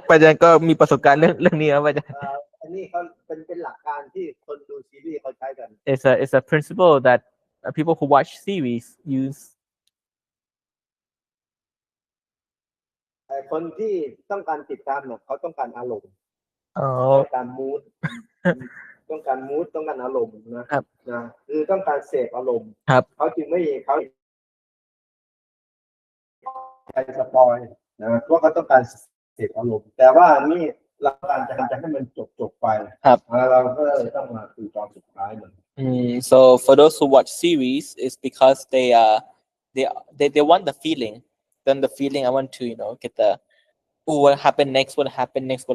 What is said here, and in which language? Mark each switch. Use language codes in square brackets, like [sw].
[th] อาจารย์ก็มีประสบการณ์เรื่องนี้ครับอาจารย์ อันนี้เขาเป็นหลักการที่คนดูซีรีส์เขาใช้กัน [en] it's a principle that people who watch series use [th] แต่คนที่ต้องการติดตามเนี่ยเขาต้องการอารมณ์ต้องการมูดต้องการอารมณ์นะครับ นะคือต้องการเสพอารมณ์ ครับ เขาจึงไม่เขาใครสปอยนะเพราะเขาต้องการเสพอารมณ์แต่ว่านี่เราการจะให้มันจบไป ครับ เราก็เลยต้องมาดูตอนสุดท้ายมัน [en] So for those who watch series, it's because they want the feeling. Then the feeling I want to get the what happened next, what happened next.